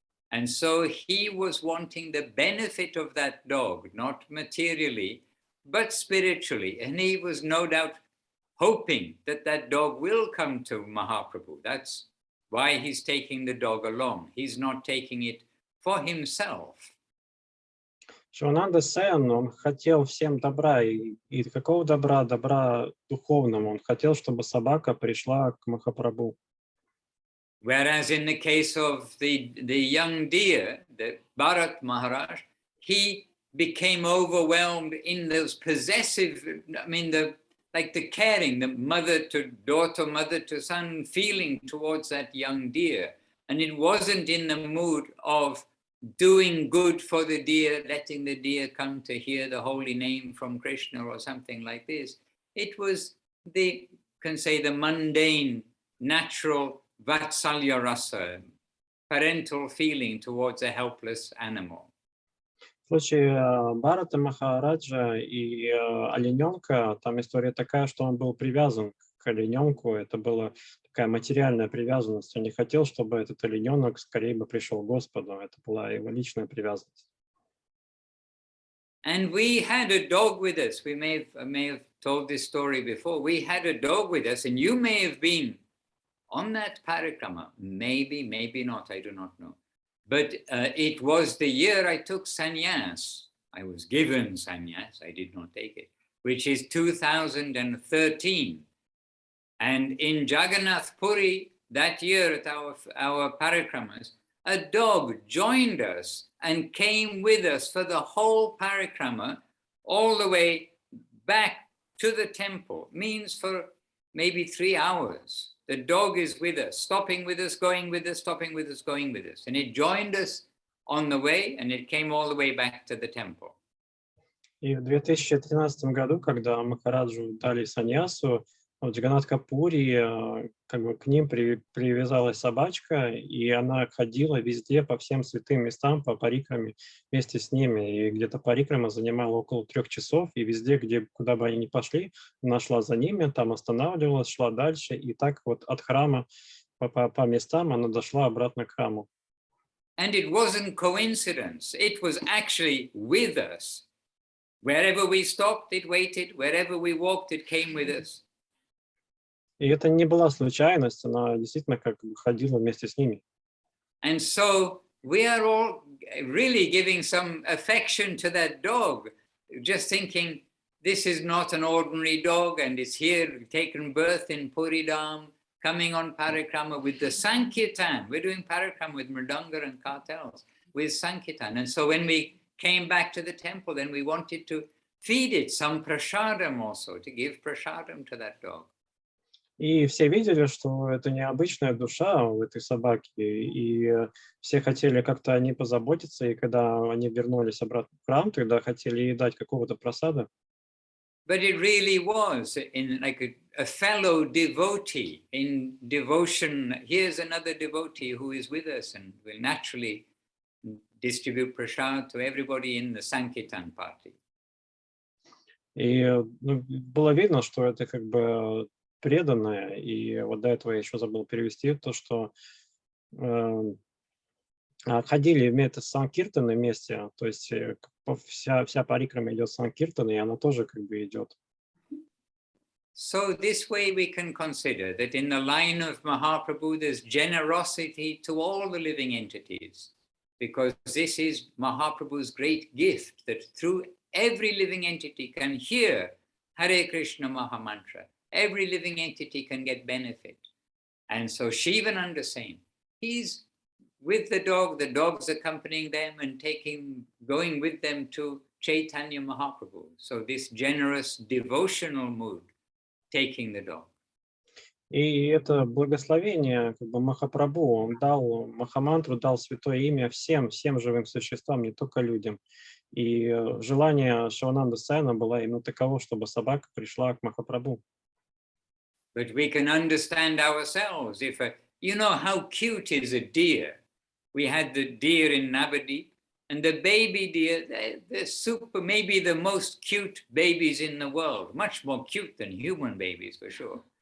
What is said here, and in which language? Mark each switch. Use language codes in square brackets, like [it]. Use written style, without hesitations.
[en] And so he was wanting the benefit of that dog, not materially, but spiritually. And he was no doubt hoping that that dog will come to Mahaprabhu. That's why he's taking the dog along. He's not taking it for himself. [ru] Шивананда Сен, он хотел всем добра, и какого добра? Добра духовного. Он хотел, чтобы собака пришла к Махапрабху. [en] Whereas in the case of the young deer, the Bharat Maharaj, he became overwhelmed in those possessive, I mean, like the caring, the mother to daughter, mother to son feeling towards that young deer. And it wasn't in the mood of doing good for the deer, letting the deer come to hear the holy name from Krishna or something like this. It was the mundane, natural Vatsalya rasa, parental feeling towards a helpless animal. [ru] В случае Бхарата Махараджа и олененка, там история такая, что он был привязан к олененку. Это была такая материальная привязанность. Он не хотел, чтобы этот олененок скорее бы пришел к Господу. Это была его личная привязанность. [en] And we had a dog with us. We may have told this story before. We had a dog with us, and you may have been on that parikrama. Maybe, maybe not. I do not know. But it was the year I took sannyas. I was given sannyas. I did not take it, which is 2013. And in Jagannath Puri that year at our parikramas, a dog joined us and came with us for the whole parikrama, all the way back to the temple. Means for maybe 3 hours. The dog is with us, stopping with us, going with us, stopping with us, going with us. And it joined us on the way, and it came all the way back to the temple. [ru] И в 2013 году, когда Махараджу дали саньясу, в Джаганнат-Пури как бы к ним привязалась собачка, и она ходила везде по всем святым местам, по парикраме вместе с ними. И где-то парикрама занимала около 3 часов, и везде, куда бы они ни пошли, она шла за ними, там останавливалась, шла дальше, и так вот от храма по местам она дошла обратно к храму. [en] And it wasn't coincidence. It was actually with us. Wherever we stopped, it waited. Wherever we walked, it came with us. [ru] И это не была случайность, она действительно как бы ходила вместе с ними. [en] And so we are all really giving some affection to that dog, just thinking this is not an ordinary dog and it's here, taken birth in Puridam, coming on parikrama with the Sankirtan. We're doing parikrama with mridanga and kartals, with Sankirtan. And so when we came back to the temple, then we wanted to feed it some prasadam also, to give prasadam to that dog. [ru] И все видели, что это необычная душа у этой собаки, и все хотели как-то о ней позаботиться, и когда они вернулись обратно в храм, тогда хотели ей дать какого-то просада. [en] But it really was in like a fellow devotee in devotion. Here's another devotee who is with us and will naturally distribute prasad to everybody in the Sankirtan party. [ru] И было видно, что это как бы преданное, и вот до этого я еще забыл перевести то, что ходили вместе с Санкиртаном вместе, то есть вся парикрама идет с Санкиртана, и она тоже как бы идет. [en] So this way we can consider that in the line of Mahaprabhu there's generosity to all the living entities, because this is Mahaprabhu's great gift, that through every living entity can hear Hare Krishna Mahamantra. Every living entity can get benefit. And so Shivananda saying, he's with the dog's accompanying them and going with them to Chaitanya Mahaprabhu. So this generous devotional mood, taking the dog. [ru] И это благословение как бы Махапрабху, он дал Махамантру, дал святое имя всем живым существам, не только людям. И желание Шивананда Сена было именно таково, чтобы собака пришла к Махапрабху. [en] But we can understand ourselves. You know how cute is a deer? We had the deer in Navadip, and the baby deer, they're super, maybe the most cute babies in the world, much more cute than human babies for sure.